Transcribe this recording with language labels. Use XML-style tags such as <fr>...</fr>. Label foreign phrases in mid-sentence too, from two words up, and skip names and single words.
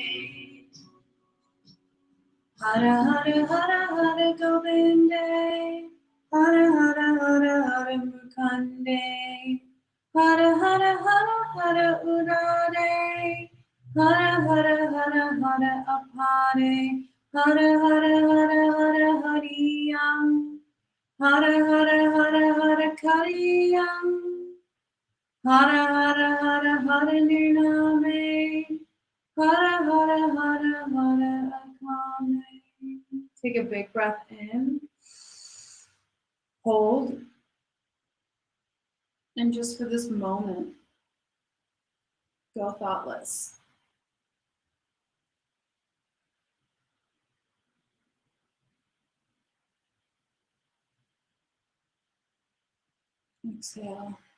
<sa>Hara Hara Hara Hara Govinde, Hara Hara Hara Hara Mukande, Hara Hara Hara Hara Udare, Hara Hara Hara Hara Apare, Hara Hara Hara Hara Hariyam. Hara Hara Hara Hara Kariyam. Hara Hara Hara Hara Nirname. Hara Hara Hara Hara Akame.</sa> <en>Take a big breath in. Hold. And just for this moment, go thoughtless. Exhale.</en>